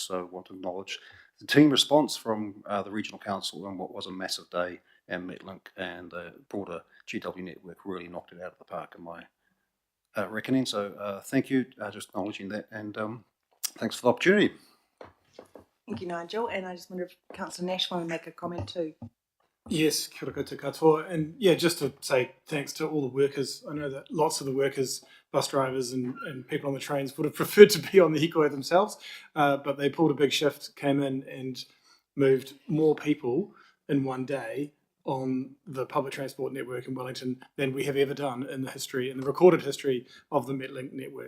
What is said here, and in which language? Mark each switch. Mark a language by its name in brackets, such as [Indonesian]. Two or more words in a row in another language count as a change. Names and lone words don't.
[English] So I want to acknowledge the team response from the Regional Council on what was a massive day, and Metlink and the broader GW network really knocked it out of the park in my reckoning. So thank you, just acknowledging that, and thanks for the opportunity. Thank you, Nigel. And I just wonder if Councillor Nash want to make a comment too. Yes, [Māori] kia ora koutou katoa. [English] And yeah, just to say thanks to all the workers. I know that lots of the workers, bus drivers and people on the trains would have preferred to be on the hikoi themselves, but they pulled a big shift, came in and moved more people in one day on the public transport network in Wellington than we have ever done in the history, in the recorded history of the Metlink network.